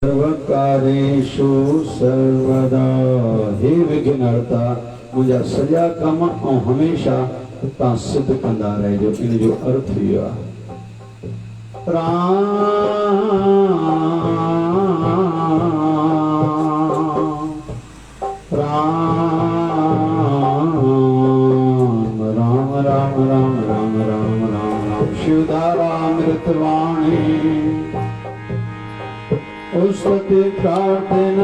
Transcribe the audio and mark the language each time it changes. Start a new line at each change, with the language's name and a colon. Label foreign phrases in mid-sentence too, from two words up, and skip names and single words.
Sanskrit: सर्वकारेषु सर्वदा।
Sindhi: हे विघ्नहर्ता मुझा सॼा कम ऐं हमेशा तव्हां सिद्ध कंदा रहिजो। इन जो अर्थ इहो आहे राम राम राम राम राम राम राम राम शिवधारामृतवाणी उस्तुति प्रार्थना।